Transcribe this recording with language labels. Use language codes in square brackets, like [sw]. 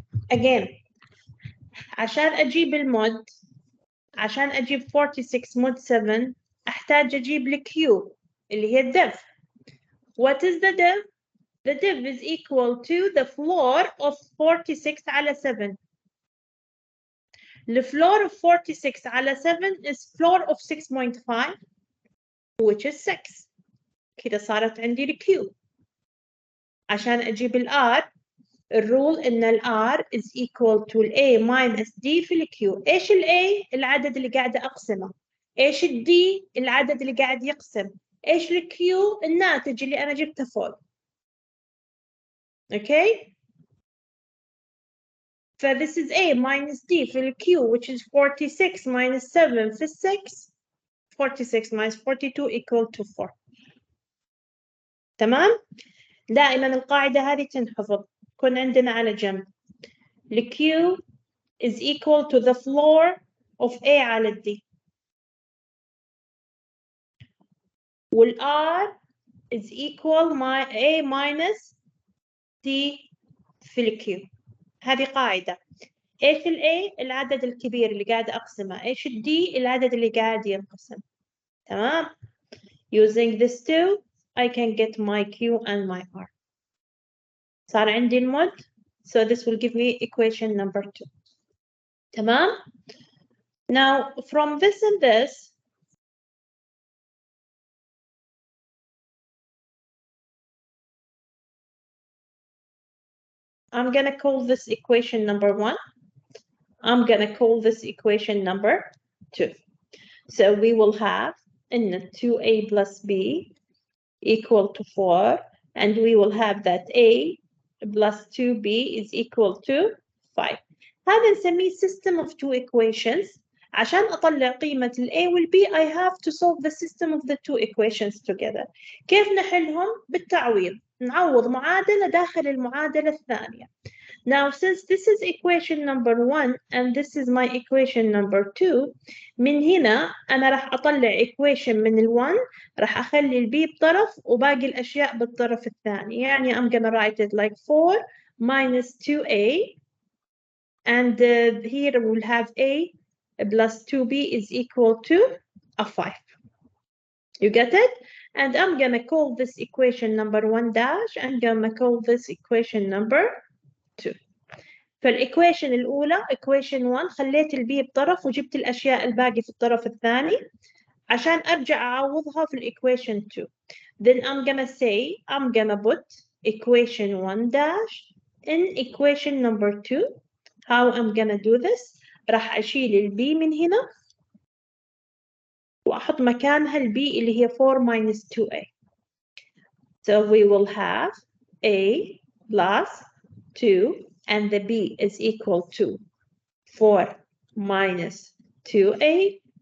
[ar] Again, عشان أجيب المود عشان أجيب 46 mod 7 أحتاج أجيب الكيو اللي هي الديف. [en] What is the div? The div is equal to the floor of 46 على 7. The floor of 46 على 7 is floor of 6.5 which is 6. [ar] كده صارت عندي الكيو. عشان أجيب الآر الرول إن الآر [en] is equal to [ar] A minus D في الكيو. إيش A؟ العدد اللي قاعدة أقسمه. إيش D؟ العدد اللي قاعد يقسم. إيش الكيو؟ الناتج اللي أنا جبته فوق. [en] Okay? So this is A minus D في الكيو which is 46 minus 7 في 6. 46 minus 42 equal to 4. [ar] تمام؟ دائما القاعدة هذه تنحفظ. كن عندنا على جنب. [en] The Q is equal to the floor of A على D. وال R is equal A minus D في ال Q. [ar] هذه قاعدة. إيش ال A؟ العدد الكبير اللي قاعد أقسمه. إيش ال D؟ العدد اللي قاعد ينقسم. [en] تمام؟ Using this two, I can get my Q and my R. [ar] صار عندي المود. [en] So this will give me equation number 2. تمام؟ Now, from this and this, I'm going to call this equation number 1. I'm going to call this equation number 2. So we will have in 2A plus B equal to 4. And we will have that A plus 2B is equal to 5. [ar] هذا نسميه system of two equations. عشان أطلع قيمة ال A وال B, [en] I have to solve the system of the two equations together. [ar] كيف نحلهم؟ بالتعويض. نعوض معادلة داخل المعادلة الثانية. [en] Now, since this is equation number 1 and this is my equation number 2, [ar] من هنا أنا راح أطلع equation من ال 1 راح أخلي ال B بطرف وباقي الأشياء بالطرف الثاني. [en] يعني I'm gonna write it like 4 minus 2A and here we'll have A plus 2B is equal to a 5. You get it? And I'm gonna call this equation number 1 dash and gonna call this equation number 2. [ar] فالإيكويشن الأولى equation 1 خليت البي بطرف وجبت الأشياء الباقي في الطرف الثاني عشان أرجع أعوضها في الإيكويشن 2. [en] Then I'm gonna say I'm gonna put equation 1 dash in equation number 2. How I'm gonna do this? [ar] راح أشيل البي من هنا وأحط مكانها البي اللي هي 4 minus 2A. [en] So we will have A plus 2 and the B is equal to 4 minus 2A